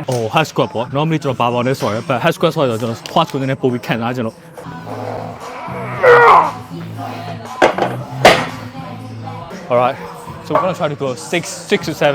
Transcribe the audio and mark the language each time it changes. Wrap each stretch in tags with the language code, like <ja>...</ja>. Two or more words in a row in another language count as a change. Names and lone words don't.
<en>Oh, high squat</en> <my>ပေါ့ normally ကျွန်တော်ဘာပေါ်လဲဆိုရယ်</my> <en>but high squat</en> <my>ဆိုတော့ကျွန်တော် squat ကိုနည်းနည်းပိုပြီးခံစားကျွန်တော်</my> <en>All right. So we're going to try to go 6 to 7.</en>